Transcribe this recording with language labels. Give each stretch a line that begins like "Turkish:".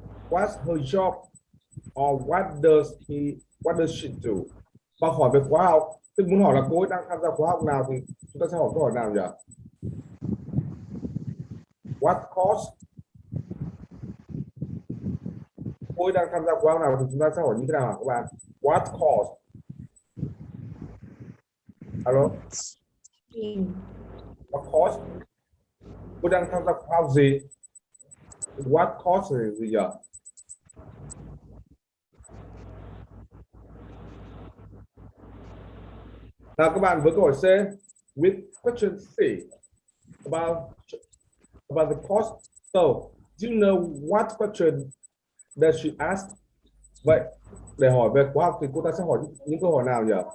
English: What's her job, or what does she do?
Vietnamese: Và hỏi về khóa học, tức muốn hỏi là cô ấy đang tham gia khóa học nào thì chúng ta sẽ hỏi câu hỏi nào nhỉ?
English: What course?
Vietnamese: Cô ấy đang tham gia khóa học nào thì chúng ta sẽ hỏi như thế nào các bạn?
English: What course? Alo? What course?
Vietnamese: Cô đang tham gia khóa học gì?
English: What course
Vietnamese: là gì nhỉ? Nào các bạn với câu hỏi C,
English: with question C about the cost. So, do you know what question does she ask?
Vietnamese: Vậy để hỏi về khóa học thì cô ta sẽ hỏi những câu hỏi nào nhỉ?